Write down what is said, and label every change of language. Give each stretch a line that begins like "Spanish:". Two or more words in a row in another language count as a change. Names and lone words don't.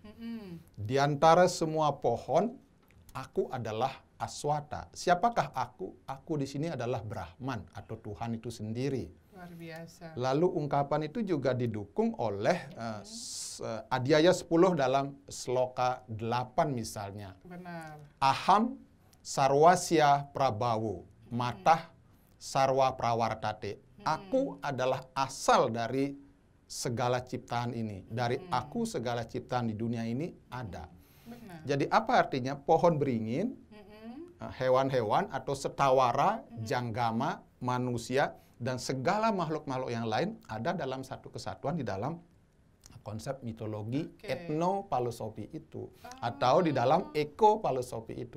Indonesian: Di antara semua pohon, aku adalah Aswata. Siapakah aku? Aku di sini adalah Brahman atau Tuhan itu sendiri. Luar biasa. Lalu ungkapan itu juga didukung oleh Adhyaya 10 dalam Sloka 8 misalnya. Benar.
Sanskrit: Aham sarwasya prabawu, matah sarwa prawartate.
Indonesian: Aku adalah asal dari segala ciptaan ini. Dari aku segala ciptaan di dunia ini ada. Benar. Jadi apa artinya pohon beringin, hewan-hewan atau
Sanskrit: setawara, janggama,
Indonesian: manusia, dan segala makhluk-makhluk yang lain ada dalam satu kesatuan di dalam konsep mitologi etnofilosofi itu atau di dalam ekofilosofi itu.